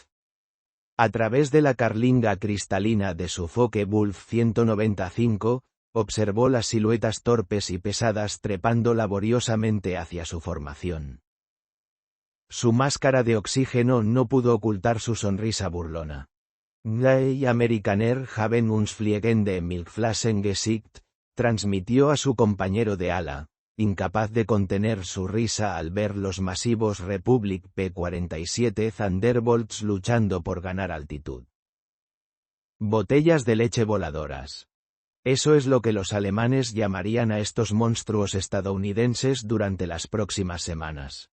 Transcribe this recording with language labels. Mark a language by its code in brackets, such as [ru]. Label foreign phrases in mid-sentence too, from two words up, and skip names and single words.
[es] A través de la carlinga cristalina de su Focke-Wulf 195, observó las siluetas torpes y pesadas trepando laboriosamente hacia su formación. Su máscara de oxígeno no pudo ocultar su sonrisa burlona. [de] Die Amerikaner haben uns fliegende Milchflaschen geschickt, [es] transmitió a su compañero de ala, incapaz de contener su risa al ver los masivos Republic P-47 Thunderbolts luchando por ganar altitud. Botellas de leche voladoras. Eso es lo que los alemanes llamarían a estos monstruos estadounidenses durante las próximas semanas.